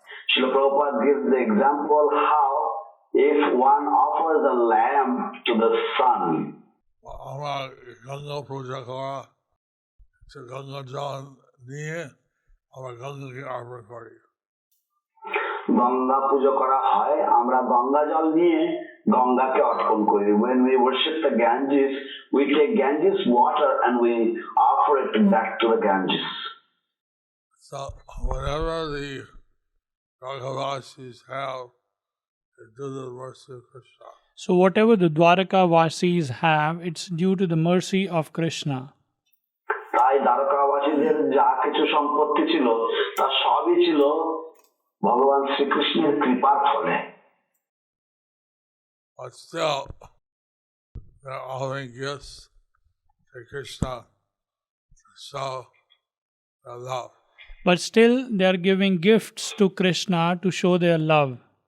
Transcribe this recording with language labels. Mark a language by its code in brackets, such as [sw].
[en] Srila Prabhupada gives the example how if one offers a lamp to the sun, [bn] আমরা গঙ্গা পূজা করা সে গঙ্গা জল নিয়ে আমরা গঙ্গাকে অর্পণ করি। গঙ্গা পুজো করা হয়, আমরা গঙ্গা জল নিয়ে গঙ্গাকে অর্পণ করি। [en] When we worship the Ganges, we take Ganges water and we offer it back to the Ganges. So whatever the Dwarkavasis have, they do the mercy of Krishna. So, whatever the Dwaraka Vasis have, it's due to the mercy of Krishna. [bn] তাই দ্বারকাবাসীদের যা কিছু সম্পত্তি ছিল তা সবই ছিল ভগবান শ্রীকৃষ্ণের কৃপার ফলে। [en] But still, they're offering gifts to Krishna to show their love. But still, they are giving gifts to Krishna to show their love.